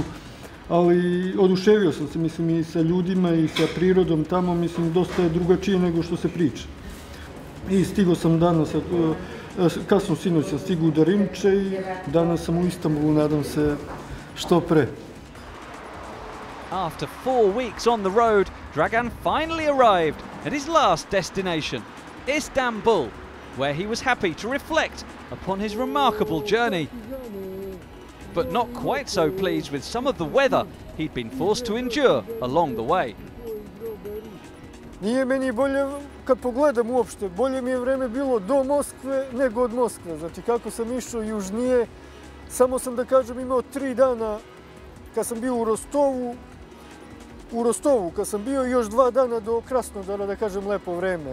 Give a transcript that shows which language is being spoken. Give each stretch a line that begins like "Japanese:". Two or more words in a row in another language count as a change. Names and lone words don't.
Serbian: Ali oduševio sam se, mislim, i sa ljudima i sa prirodom tamo, mislim, dosta je drugačije nego što se priča. I stigao sam danas, kasno sinoć sam stigao u Darimče i danas sam u Istanbulu, nadam se što pre.
English: After 4 weeks on the road, Dragan finally arrived at his last destination, Istanbul, where he was happy to reflect upon his remarkable journey. But not quite so pleased with some of the weather he'd been forced to endure along the way.
Serbian: Nije meni bolje, kad pogledam uopšte, bolje mi je vreme bilo do Moskve nego od Moskve. Znači kako sam išao južnije, samo sam da kažem imao 3 dana kad sam bio u Rostovu kad sam bio i još 2 dana do Krasnodara, da kažem, lepo vreme.